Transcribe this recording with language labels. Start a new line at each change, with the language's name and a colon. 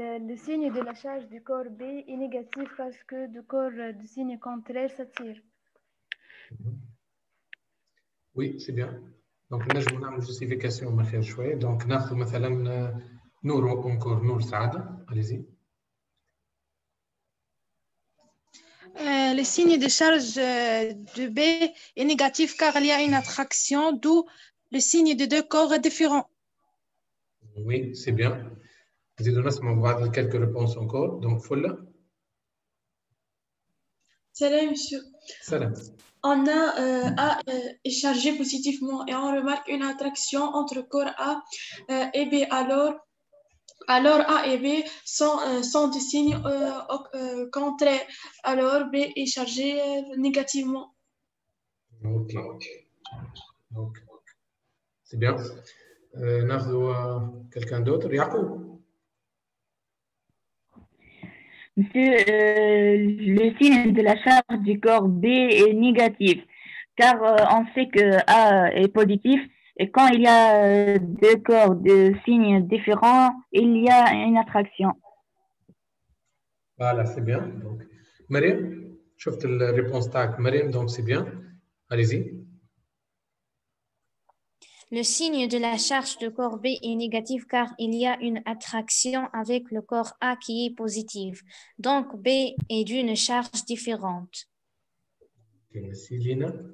French: Le signe de la charge du corps B est négatif parce que du corps du signe contraire s'attire. Oui, c'est bien.
Arabic: دونك نجم نعمل جوستيفيكاسيون من خير شويه. دونك ناخذ مثلا نور اونكور نور سعاده اليزي.
French: Le signe de charge de B est négatif car il y a une attraction, d'où le signe de deux corps est différent. Oui, c'est bien.
Arabic: نزيدو نسمعوا بعض
French: quelques réponses encore. Donc فله. Salam, monsieur. Salam. On a A est chargé positivement et on remarque une attraction entre corps A et B. Alors A et B sont des signes contraires. Alors B est chargé négativement. Ok. Donc, c'est bien. ناخذ quelqu'un d'autre. Yacoub. Monsieur, le signe de la charge du corps B est négatif, car on sait que A est positif, et quand il y a deux corps de signes différents, il y a une attraction. Voilà, c'est bien.
Arabic: Donc, Mariam, شفت الريبونس تاعك مريم.
French: Donc, c'est bien. Allez-y. Le signe de la charge de corps B est négatif car il y a une attraction avec le corps A qui est positif. Donc B est d'une charge différente. Merci Lina.